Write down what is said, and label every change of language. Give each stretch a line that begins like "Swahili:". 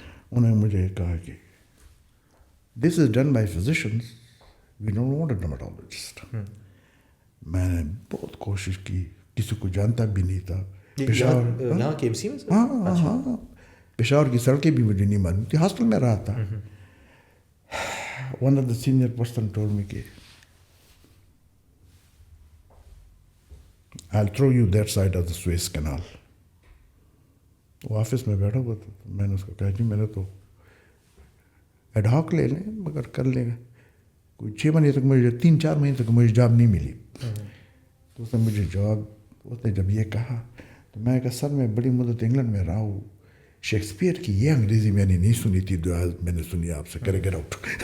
Urdu: انہوں نے مجھے کہا کہ
English: This is done by physicians, we don't want a dermatologist.
Urdu: میں نے بہت کوشش کی, کسی کو جانتا بھی نہیں تھا. پشاور, یہاں کے ایم سی میں. ہاں ہاں, پشاور کی سڑکیں بھی مجھے نہیں معلوم تھی. ہاسٹل میں رہا تھا.
English: One of the senior person told me کہ I'll throw you that side of the Suez Canal.
Urdu: وہ آفس میں بیٹھا ہوا تھا, میں نے اس کو کہا جی میں نے تو ایڈہاک لے لیں مگر کر لیں گے. کوئی 6 مہینے تک مجھے 3-4 مہینے تک مجھے جاب نہیں ملی. تو اس نے مجھے جاب, اس نے جب یہ کہا تو میں کہا سر میں بڑی مدت انگلینڈ میں رہا ہوں, شیکسپیئر کی یہ انگریزی میں نے نہیں سنی تھی, میں نے سنی آپ سے, کرے
English: Get out.